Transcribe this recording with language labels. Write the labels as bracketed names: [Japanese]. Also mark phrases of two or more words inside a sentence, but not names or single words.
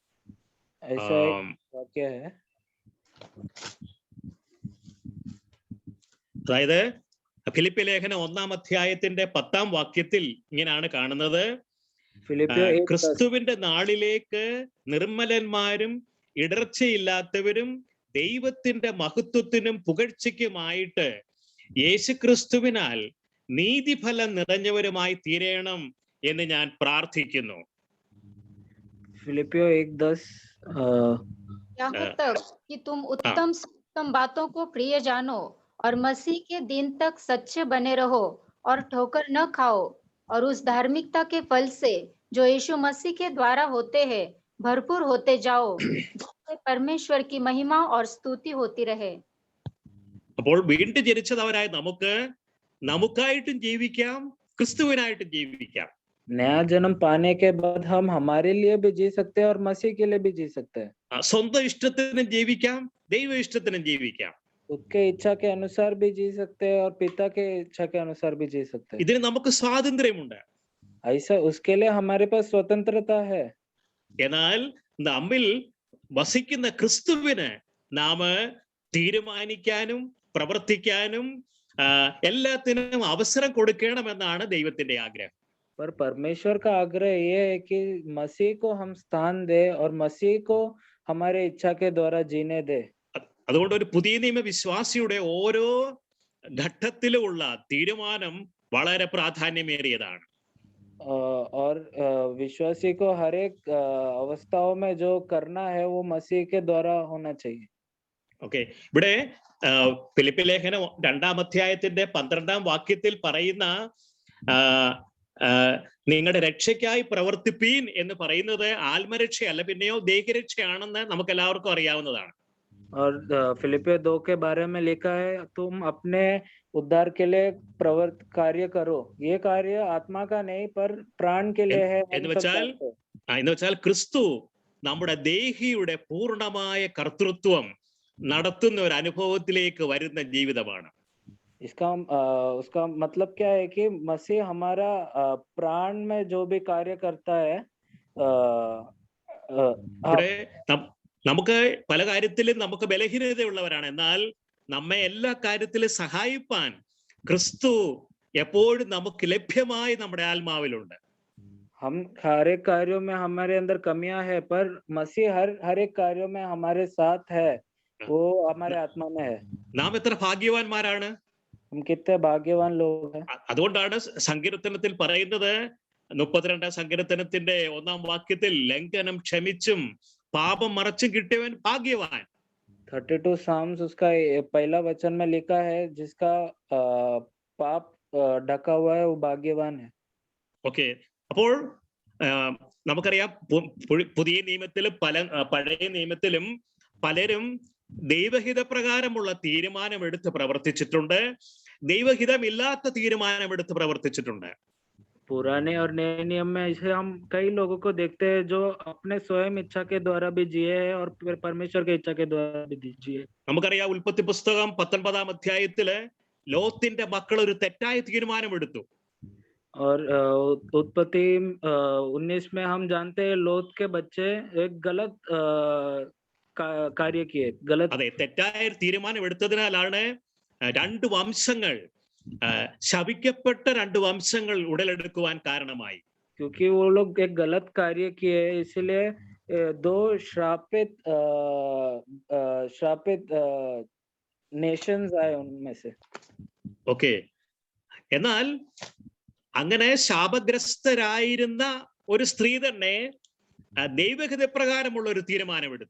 [Malayalam] അതായത് ഫിലിപ്പിയ ലേഖനം 1-ാം അധ്യായത്തിന്റെ 10-ാം വാക്യത്തിൽ ഇങ്ങനെയാണ് കാണുന്നത്, ക്രിസ്തുവിന്റെ നാളിലേക്ക് നിർമ്മലന്മാരും ഇടർച്ചയില്ലാത്തവരും ദൈവത്തിന്റെ മഹത്വത്തിനും പുകഴ്ചയ്ക്കുമായിട്ട് യേശുക്രിസ്തുവിനാൽ നീതിഫലം നിറഞ്ഞവരുമായി തീരണം എന്ന് ഞാൻ പ്രാർത്ഥിക്കുന്നു. [Hindi] फिलिपियो 1:10 यहाँ तक कि तुम उत्तम बातों को प्रिय जानो और मसीह के दिन तक सच्चे बने रहो और ठोकर न खाओ, और उस धार्मिकता के फल से जो यीशु मसीह के द्वारा होते हैं भरपूर होते जाओ, जिससे परमेश्वर की महिमा और स्तुति होती रहे। [Malayalam] അപ്പോൾ വീണ്ടും ജനിച്ചവരായ നമുക്കായിട്ടും ജീവിക്കാം, ക്രിസ്തുവിനായിട്ടും ജീവിക്കാം. [Hindi] नया जन्म पाने के बाद हम हमारे लिए भी जी सकते हैं और मसीह के लिए भी जी सकते हैं. [Malayalam] സ്വന്തം ഇഷ്ടത്തിനും ജീവിക്കാം, ദൈവ ഇഷ്ടത്തിനും ജീവിക്കാം. [Hindi] खुद के इच्छा के अनुसार भी जी सकते हैं और पिता के इच्छा के अनुसार भी जी सकते हैं. [Malayalam] ഇതിന് നമുക്ക് സ്വാതന്ത്ര്യമുണ്ട്. [Hindi] ऐसा उसके लिए हमारे पास स्वतंत्रता है. [Malayalam] എന്നാൽ നമ്മിൽ വസിക്കുന്ന ക്രിസ്തുവിന് നാം തീരുമാനിക്കാനും പ്രവർത്തിക്കാനും എല്ലാത്തിനും അവസരം കൊടുക്കണമെന്നാണ് ദൈവത്തിന്റെ ആഗ്രഹം. [Hindi] पर परमेश्वर का आग्रह ये है कि मसीह को हम स्थान दे और मसीह को हमारे इच्छा के द्वारा जीने दे. [Malayalam] അതുകൊണ്ട് ഒരു പുതിയ നിയമ വിശ്വാസിയുടെ ഓരോ ഘട്ടത്തിലുമുള്ള തീരുമാനം വളരെ പ്രാധാന്യമേറിയതാണ്. [Hindi] और विश्वासी को हर एक अवस्थाओं में जो करना है वो मसीह के द्वारा होना चाहिए. [Malayalam] ഓക്കെ, ഇവിടെ ഫിലിപ്പി ലേഖനം 2-ാം അധ്യായത്തിന്റെ 12-ാം വാക്യത്തിൽ പറയുന്ന നിങ്ങളുടെ രക്ഷയ്ക്കായി പ്രവർത്തിപ്പീൻ എന്ന് പറയുന്നത് ആത്മരക്ഷയല്ല, പിന്നെയോ ദേഹരക്ഷയാണെന്ന് നമുക്ക് എല്ലാവർക്കും അറിയാവുന്നതാണ്. [Hindi] और फिलिपियो 2 के बारे में लिखा है, तुम अपने उद्धार के लिए कार्य करो. ये कार्य आत्मा का नहीं पर प्राण के लिए है. [Malayalam] എന്ന് വെച്ചാൽ ക്രിസ്തു നമ്മുടെ ദേഹിയുടെ പൂർണ്ണമായ കർത്തൃത്വം നടത്തുന്ന ഒരു അനുഭവത്തിലേക്ക് വരുന്ന ജീവിതമാണ്. [Hindi] उसका मतलब क्या है कि मसीह हमारा प्राण में जो भी कार्य करता है. [Malayalam] നമുക്ക് പല കാര്യത്തിലും നമുക്ക് ബലഹീനതയുള്ളവരാണ്, എന്നാൽ നമ്മെ എല്ലാ കാര്യത്തിലും സഹായിപ്പാൻ ക്രിസ്തു എപ്പോഴും നമുക്ക് ലഭ്യമായി നമ്മുടെ ആത്മാവിലുണ്ട്. [Hindi] हम हर एक कार्यों में हमारे अंदर कमियां है, पर मसीह हर एक कार्यों में हमारे साथ है, वो हमारे आत्मा में है. [Malayalam] നാം എത്ര ഭാഗ്യവാന്മാരാണ്, [Hindi] हम कितने भाग्यवान लोग हैं. [Malayalam] അതുകൊണ്ടാണ് സങ്കീർത്തനത്തിൽ പറയുന്നത്, 32-ാം സങ്കീർത്തനത്തിന്റെ 1-ാം വാക്യത്തിൽ ലംഘനം ക്ഷമിച്ചും പാപം മറച്ചും കിട്ടിയവൻ ഭാഗ്യവാൻ. [Hindi] 32 Psalms उसका पहला वचन में लिखा है, जिसका पाप ढका हुआ है वो भाग्यवान है. [Malayalam] ഓക്കെ, അപ്പോൾ നമുക്കറിയാം പുതിയ നിയമത്തിലും പഴയ നിയമത്തിലും പലരും ദൈവഹിതപ്രകാരമുള്ള തീരുമാനമെടുത്ത് പ്രവർത്തിച്ചിട്ടുണ്ട്, ദൈവഹിതമില്ലാത്ത തീരുമാനമെടുത്ത് പ്രവർത്തിച്ചിട്ടുണ്ട്. [Hindi] पुराने और नए नियम में ऐसे हम कई लोगों को देखते हैं जो अपने स्वयं इच्छा के द्वारा भी जिए हैं और परमेश्वर की इच्छा के द्वारा भी जिए. [Malayalam] നമുക്കറിയാം ഉൽപ്പത്തി പുസ്തകം 19-ാം അധ്യായത്തില് ലോത്തിന്റെ മക്കൾ ഒരു തെറ്റായ തീരുമാനമെടുത്തു. [Hindi] और उत्पत्ति 19 में हम जानते हैं लोत के बच्चे एक गलत कार्य किए. [Malayalam] അതെ, തെറ്റായ തീരുമാനമെടുത്തതിനാലാണ് 2 വംശങ്ങൾ ശപിക്കപ്പെട്ട 2 വംശങ്ങൾ ഉടലെടുക്കുവാൻ കാരണമായി. [Hindi] क्योंकि वो लोग एक गलत कार्य किए, इसलिए 2 श्रापित नेशंस आए उनमें से. [Malayalam] ഓക്കെ, എന്നാൽ അങ്ങനെ ശാപഗ്രസ്തരായിരുന്ന ഒരു സ്ത്രീ തന്നെ ദൈവഹിത പ്രകാരമുള്ള ഒരു തീരുമാനമെടുത്തു.